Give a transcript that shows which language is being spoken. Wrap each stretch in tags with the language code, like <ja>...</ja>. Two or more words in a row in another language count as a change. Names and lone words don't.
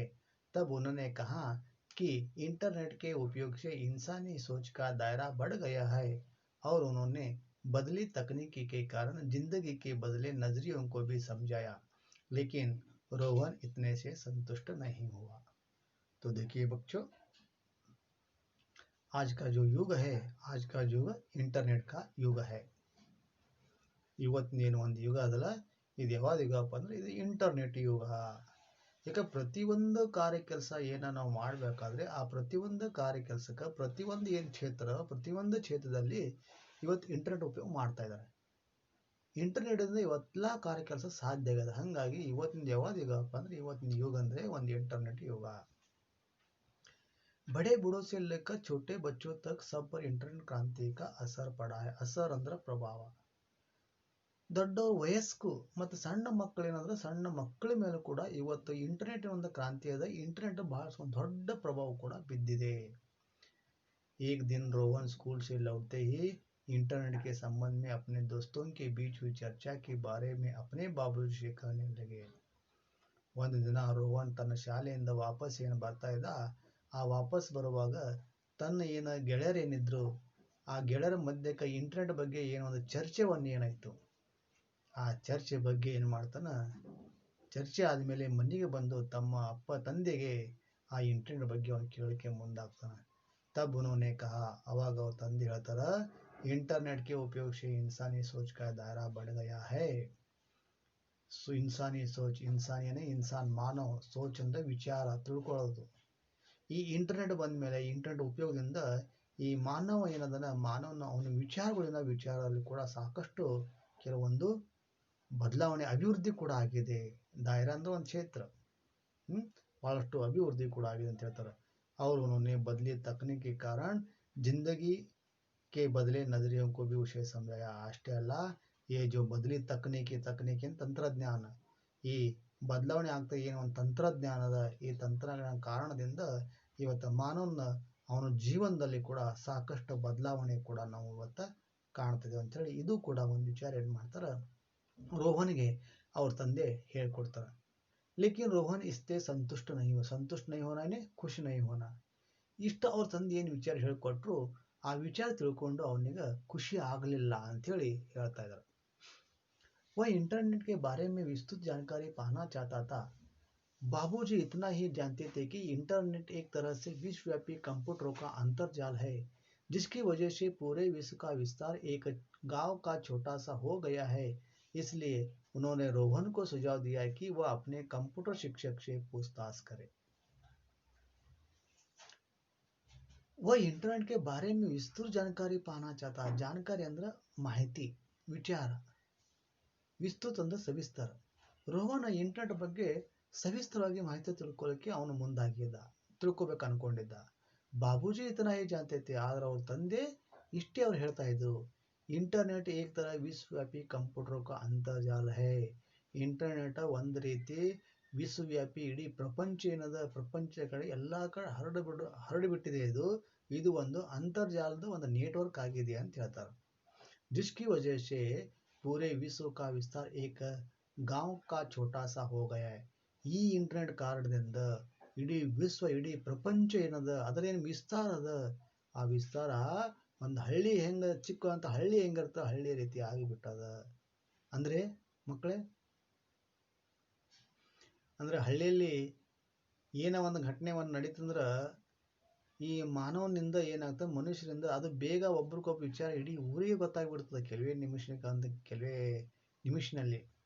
<hi>तब उन्होंने कहा कि इंटरनेट के उपयोग से इंसानी सोच का दायरा बढ़ गया है और उन्होंने बदली तकनीकी के कारण जिंदगी के बदले नजरियों को भी समझाया। लेकिन रोहन इतने से संतुष्ट नहीं हुआ। तो देखिए बच्चों, आज का जो युग है, आज का युग इंटरनेट का युग है.</hi> <kn>ಇವತ್ತಿನ ಒಂದು ಯುಗ ಅದಲ್ಲ, ಇದು ಯಾವ್ದು ಯುಗಪ್ಪ ಅಂದ್ರೆ ಇದು ಇಂಟರ್ನೆಟ್ ಯುಗ. ಈಗ ಪ್ರತಿಯೊಂದು ಕಾರ್ಯ ಕೆಲಸ ಏನ ನಾವು ಮಾಡಬೇಕಾದ್ರೆ ಆ ಪ್ರತಿಯೊಂದು ಕಾರ್ಯ ಕೆಲಸಕ್ಕೆ ಪ್ರತಿಯೊಂದು ಏನು ಪ್ರತಿಯೊಂದು ಕ್ಷೇತ್ರದಲ್ಲಿ ಇವತ್ತು ಇಂಟರ್ನೆಟ್ ಉಪಯೋಗ ಮಾಡ್ತಾ ಇದ್ದಾರೆ. ಇಂಟರ್ನೆಟ್ ಇಂದ ಇವತ್ತೆಲ್ಲ ಕಾರ್ಯ ಕೆಲಸ ಸಾಧ್ಯ ಆಗಿದೆ. ಹಾಗಾಗಿ ಇವತ್ತಿನ ಯಾವ್ದು ಯುಗಪ್ಪ ಅಂದ್ರೆ ಇವತ್ತಿನ ಯುಗ ಅಂದ್ರೆ ಒಂದು ಇಂಟರ್ನೆಟ್ ಯುಗ.</kn> <hi>बड़े बूढ़ों से लेकर छोटे बच्चों तक सब पर इंटरनेट क्रांति का असर पड़ा है.</hi> <kn>असर ಅಂದ್ರೆ ಪ್ರಭಾವ. ದೊಡ್ಡ ವಯಸ್ಕು ಮತ್ತು ಸಣ್ಣ ಮಕ್ಕಳೇನಂದ್ರೆ ಸಣ್ಣ ಮಕ್ಕಳ ಮೇಲೆ ಕೂಡ ಇವತ್ತು ಇಂಟರ್ನೆಟ್ ಒಂದು ಕ್ರಾಂತಿ ಇದೆ. ಇಂಟರ್ನೆಟ್ ಬಹಳ ದೊಡ್ಡ ಪ್ರಭಾವ ಕೂಡ ಬಿದ್ದಿದೆ.</kn> <hi>एक दिन रोहन स्कूल से लौटते ही इंटरनेट के संबंध में अपने दोस्तों के बीच हुई चर्चा के बारे में अपने बाबूजी से कहने लगे.</hi> <kn>ಒಂದು ದಿನ ರೋಹನ್ ತನ್ನ ಶಾಲೆಯಿಂದ ವಾಪಸ್ ಏನು ಬರ್ತಾ ಇದ್ದ, ಆ ವಾಪಸ್ ಬರುವಾಗ ತನ್ನ ಏನು ಗೆಳೆಯರೇನಿದ್ರು ಆ ಗೆಳೆಯರ ಮಧ್ಯಕ್ಕೆ ಇಂಟರ್ನೆಟ್ ಬಗ್ಗೆ ಏನೋ ಒಂದು ಚರ್ಚೆವನ್ನು ಏನಾಯ್ತು, ಆ ಚರ್ಚೆ ಬಗ್ಗೆ ಏನು ಮಾಡ್ತಾನ, ಚರ್ಚೆ ಆದಮೇಲೆ ಮನೆಗೆ ಬಂದು ತಮ್ಮ ಅಪ್ಪ ತಂದೆಗೆ ಆ ಇಂಟರ್ನೆಟ್ ಬಗ್ಗೆ ಅವನು ಕೇಳಲಿಕ್ಕೆ ಮುಂದಾಗ್ತಾನೆ.</kn> <hi>तब उन्होंने कहा, अवाग और तंदे ಹೇಳ್ತಾರ, इंटरनेट के उपयोग से इंसानी सोच का दायरा बढ़ गया है. इंसानी सोच, इंसानी इंसान मानव सोच</hi> <kn>ಅಂದ್ರೆ ವಿಚಾರ ತಿಳ್ಕೊಳ್ಳೋದು. ಈ ಇಂಟರ್ನೆಟ್ ಬಂದ ಮೇಲೆ ಇಂಟರ್ನೆಟ್ ಉಪಯೋಗದಿಂದ ಈ ಮಾನವ ಏನದನ್ನ ಮಾನವನ ಅವನ ವಿಚಾರದಲ್ಲಿ ಕೂಡ ಸಾಕಷ್ಟು ಕೆಲವೊಂದು ಬದಲಾವಣೆ ಅಭಿವೃದ್ಧಿ ಕೂಡ ಆಗಿದೆ. ದಾಯರಾ ಅಂದ್ರೆ ಒಂದು ಕ್ಷೇತ್ರ, ಬಹಳಷ್ಟು अभिवृद्धि ಕೂಡ ಆಗಿದೆ ಅಂತ ಹೇಳ್ತಾರೆ.</kn> <hi>और उन्होंने बदली तकनीक के कारण जिंदगी के बदले नजरियों को भी उसे समझाया.</hi> <kn>ಅಷ್ಟೇ ಅಲ್ಲ,</kn> <hi>ये जो बदली तकनीकी</hi> <kn>ತಂತ್ರಜ್ಞಾನ, ಈ ಬದಲಾವಣೆ ಆಗ್ತಾ ಏನು ಒಂದು ತಂತ್ರಜ್ಞಾನದ ಈ ತಂತ್ರಜ್ಞಾನ ಕಾರಣದಿಂದ ಇವತ್ತು ಮಾನವನ ಅವನ ಜೀವನದಲ್ಲಿ ಕೂಡ ಸಾಕಷ್ಟು ಬದಲಾವಣೆ ಕೂಡ ನಾವು ಇವತ್ತು ಕಾಣ್ತಿದ್ದೇವೆ ಅಂತೇಳಿ ಇದು ಕೂಡ ಒಂದು ವಿಚಾರ ಏನು ಮಾಡ್ತಾರೆ ರೋಹನ್ಗೆ ಅವ್ರ ತಂದೆ ಹೇಳ್ಕೊಡ್ತಾರೆ.</kn> <hi>लेकिन रोहन ಇಷ್ಟೇ संतुष्ट नहीं होनाने खुशी नहीं होना.</hi> <kn>ಇಷ್ಟು ಅವ್ರ ತಂದೆ ಏನು ವಿಚಾರ ಹೇಳ್ಕೊಟ್ರು ಆ ವಿಚಾರ ತಿಳ್ಕೊಂಡು ಅವನಿಗೆ ಖುಷಿ ಆಗಲಿಲ್ಲ ಅಂಥೇಳಿ ಹೇಳ್ತಾ ಇದ್ದಾರೆ.</kn> <hi>वह इंटरनेट के बारे में विस्तृत जानकारी पाना चाहता था. बाबूजी इतना ही जानते थे कि इंटरनेट एक तरह से विश्वव्यापी कंप्यूटरों का अंतर्जाल है, जिसकी वजह से पूरे विश्व का विस्तार एक गांव का छोटा सा हो गया है. इसलिए उन्होंने रोहन को सुझाव दिया कि वह अपने कंप्यूटर शिक्षक से पूछताछ करे. वह इंटरनेट के बारे में विस्तृत जानकारी पाना चाहता.</hi> <kn>जानकारी ಅಂದ್ರೆ ಮಾಹಿತಿ, ವಿಚಾರ. ವಿಸ್ತೃತ ಅಂದ್ರೆ ಸವಿಸ್ತಾರ. ರೋಹನ್ ಇಂಟರ್ನೆಟ್ ಬಗ್ಗೆ ಸವಿಸ್ತರವಾಗಿ ಮಾಹಿತಿ ತಿಳ್ಕೊಳ್ಳೋಕೆ ಅವನು ತಿಳ್ಕೊಬೇಕು ಅನ್ಕೊಂಡಿದ್ದ.</kn> <hi>बाबूजी इतना ही जानते,</hi> <kn>ಆದ್ರೆ ಅವ್ರ ತಂದೆ ಇಷ್ಟೇ ಅವ್ರು ಹೇಳ್ತಾ ಇದ್ರು.</kn> <hi>इंटरनेट एक तरह विश्वव्यापी कंप्यूटर का अंतर्जाल है.</hi> <kn>ಇಂಟರ್ನೆಟ್ ಒಂದು ರೀತಿ ವಿಶ್ವವ್ಯಾಪಿ ಇಡೀ ಪ್ರಪಂಚ ಕಡೆ ಎಲ್ಲಾ ಕಡೆ ಹರಡಿಬಿಟ್ಟಿದೆ. ಇದು ಒಂದು ಅಂತರ್ಜಾಲದ ಒಂದು ನೆಟ್ವರ್ಕ್ ಆಗಿದೆ ಅಂತ ಹೇಳ್ತಾರೆ.</kn> <hi>जिसकी वजह से पूरे विश्व का विस्तार एक गांव का छोटा सा हो गया है.</hi> <kn>ಈ ಇಂಟರ್ನೆಟ್ ಕಾರಣದಿಂದ ಇಡೀ ವಿಶ್ವ ಇಡೀ ಪ್ರಪಂಚ ಏನದ ಅದರೇನು ವಿಸ್ತಾರ ಅದ, ಆ ವಿಸ್ತಾರ ಒಂದು ಹಳ್ಳಿ ಚಿಕ್ಕ ಹಳ್ಳಿ ಹೆಂಗಿರ್ತ ಹಳ್ಳಿ ರೀತಿ ಆಗಿಬಿಟ್ಟದ. ಅಂದ್ರೆ ಮಕ್ಕಳೇ, ಅಂದ್ರೆ ಹಳ್ಳಿಯಲ್ಲಿ ಏನೋ ಒಂದು ಘಟನೆ ನಡೀತಂದ್ರ ಈ ಮಾನವನಿಂದ ಏನಾಗ್ತದೆ, ಮನುಷ್ಯರಿಂದ ಅದು ಬೇಗ ಒಬ್ರಿಗೊಬ್ಬ ವಿಚಾರ ಇಡೀ ಊರಿಗೆ ಗೊತ್ತಾಗ್ಬಿಡ್ತದೆ ಕೆಲವೇ ನಿಮಿಷನಲ್ಲಿ.</kn>